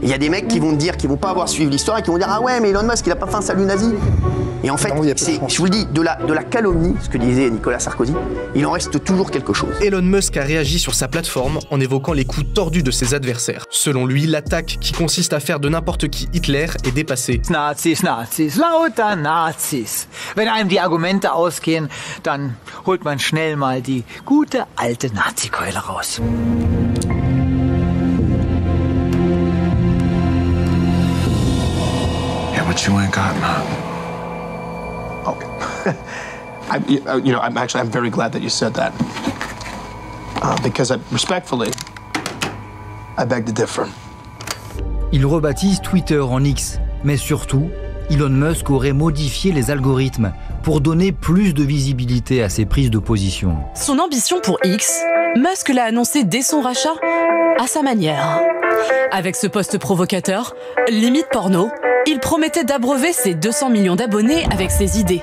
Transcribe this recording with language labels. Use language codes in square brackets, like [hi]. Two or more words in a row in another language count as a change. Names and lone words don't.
[fr] Il y a des mecs qui vont te dire, qui vont pas avoir suivi l'histoire et qui vont dire ah ouais mais Elon Musk il a pas fait un salut nazi. Et en fait, je vous le dis, de la calomnie, ce que disait Nicolas Sarkozy, il en reste toujours quelque chose. Elon Musk a réagi sur sa plateforme en évoquant les coups tordus de ses adversaires. Selon lui, l'attaque qui consiste à faire de n'importe qui Hitler est dépassée. [de] Nazis, Nazis, lauter Nazis. Wenn einem die Argumente ausgehen, dann holt man schnell mal die gute alte Nazi-Keule raus. [en] Yeah, but you ain't got none. Okay. I'm very glad that you said that. Because respectfully, I beg to differ. [fr] Il rebaptise Twitter en X, mais surtout, Elon Musk aurait modifié les algorithmes pour donner plus de visibilité à ses prises de position. Son ambition pour X, Musk l'a annoncé dès son rachat, à sa manière. Avec ce post provocateur, limite porno, il promettait d'abreuver ses 200 millions d'abonnés avec ses idées.